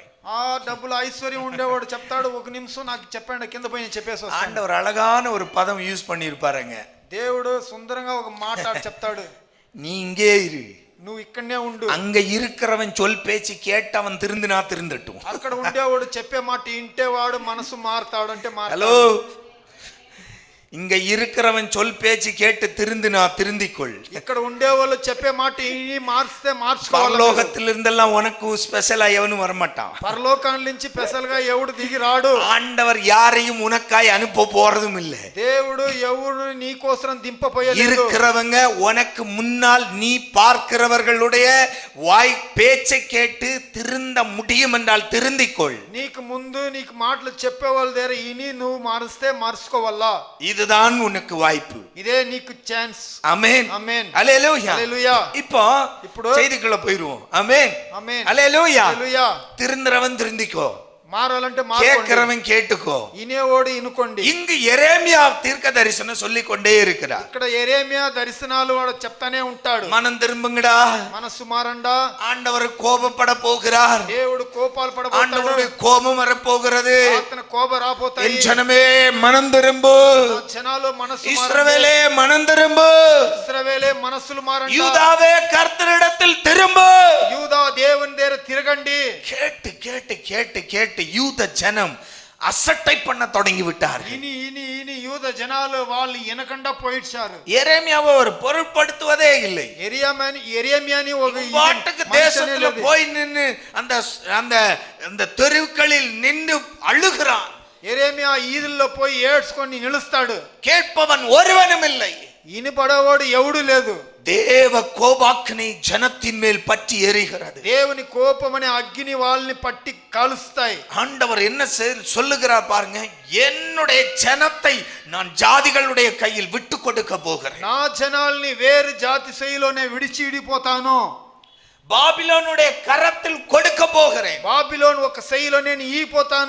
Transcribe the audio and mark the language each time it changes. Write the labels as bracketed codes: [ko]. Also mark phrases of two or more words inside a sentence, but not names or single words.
[te] ఆ డబ్బులు ఐశ్వర్యం ఉండేవాడు చెప్తాడు, ఒక నిమిషం నాకు చెప్పండి, కింద పోయి నేను చెప్పేసి వస్తాను. [ta] ஆண்டவர் அழகான ஒரு பதம் யூஸ் பண்ணியிருப்பாருங்க. [te] దేవుడు సుందరంగా ఒక మాట చెప్తాడు, [ta] நீ இங்கே இரு, [te] నువ్వు ఇక్కడనే ఉండు. [ta] அங்க இருக்கிறவன் சொல் பேச்சு கேட்டு அவன் திருந்தினா திருந்தட்டும். [te] అక్కడ ఉండేవాడు చెప్పే మాట ఇంటేవాడు మనసు మారుతాడు అంటే [ta] ஹலோ, இங்க இருக்கிறவன் சொல் பேச்சு கேட்டு திருந்தினா திருந்திக்கொள். [te] ఇక్కడ ఉండేవాళ్ళు చెప్పే మాట ఇని మార్చితే మార్చుకోవాలి. [ta] பரலோகத்தில் இருந்தெல்லாம் உனக்கு ஸ்பெஷலா எவனும் வரமாட்டான். [te] పరలోకం నుంచి స్పెషల్ గా ఎవడు దిగి రాడు. [ta] ஆண்டவர் யாரையும் உனக்காய் அனுப்ப போறதும் இல்லை. [te] దేవుడు ఎవడు నీ కోసం దింపపోయలేదు. [ta] இருக்கிறவங்க உனக்கு முன்னால் நீ பார்க்கிறவர்களுடைய வாய் பேச்சை கேட்டு திருந்த முடியும் என்றால் திருந்திக்கொள். [te] నీకు ముందు నీకు మాటలు చెప్పేవాళ్ళ దగ్గర ఇని నువ్వు మారిస్తే మార్చుకోవాలా. [ta] இதுதான் உனக்கு வாய்ப்பு. [te] ఇదే నీకు ఛాన్స్. [ta] ஆமென் [te] ఆమేన్. [ta] அல்லேலூயா. [te] హల్లెలూయా. [ta] இப்போ [te] ఇప్పుడు [ta] செய்திக்குள்ள போயிடுவோம். ஆமென் [te] ఆమేన్. [ta] அல்லேலூயா. [te] హల్లెలూయా. [ta] திருந்தறவன் திருந்திக்கோ, [te] మారాలంటే మారుకోండి, [ta] கேட்கிறவன் கேட்டுக்கோ. [te] ఇనేవాడు ఇనుకోండి. [ta] இங்கு எரேமியா தீர்க்க தரிசனம் சொல்லிக் கொண்டே இருக்கிறார். [te] ఇక్కడ యెరెమీయా దర్శనాలు వాడు చెప్తానే ఉంటాడు. [ta] மனம் திரும்புங்கடா, [te] మనసు మారండా, [ta] ஆண்டவர் கோபப்பட போகிறார், [te] దేవుడు కోపాలు పడబోతాడు, [ta] ஆண்டவருடைய கோபம் வரப்போகிறது. [te] అతని కోప రాబోతాయి. [ta] என் ஜனமே மனம் திரும்பு, [te] ఆ జనాలు మనసు మారండి. [ta] இஸ்ரவேலே மனம் திரும்பு, [te] ఇశ్రాయేలే మనసులు మారండి. [ta] யூதாவே கர்த்தரிடத்தில் திரும்பு. [te] యూదా దేవుని దగ్గర తిరగండి. [ta] கேட்டு கேட்டு கேட்டு கேட்டு யூத ஜனம் அசட்டை பண்ண தொடங்கி விட்டார். [te] ఇని ఇని ఇని యూద జనాలు వాళ్ళు ఎనకండా పోయిడ్చారు. [ta] எரேமியாவை ஒரு பொருட்படுத்துவதே இல்லை. [te] యెరెమీయాని ఒక [ta] பாட்டுக்கு தேசத்துல போய் நின்னு அந்த அந்த அந்த தெருக்களில் நின்று அழுகிறான். [te] యెరెమీయా ఈదుల్లో పోయి ఏడ్చుకొని నిలుస్తాడు. [ta] கேட்பவன் ஒருவனும் இல்லை. [te] ఇనిపడవాడు ఎవడు లేదు. [ta] தேவ கோபாக்கினை ஜனத்தின் மேல் பற்றி எரிகிறது. [te] దేవుని కోపం అనే అగ్ని వాళ్ళని పట్టి కాలుస్తాయి. [ta] ஆண்டவர் என்ன சொல்லுகிறார் பாருங்க, என்னுடைய ஜனத்தை நான் ஜாதிகளுடைய கையில் விட்டு கொடுக்க போகிறேன். [te] నా జనాల్ని వేరు జాతి శైలిలోనే విడిపోతాను. [ta] பாபிலோனுடைய கரத்தில் கொடுக்க போகிறேன். [te] బాబిలోను ఒక శైలిలో నేను ఈపోతాను.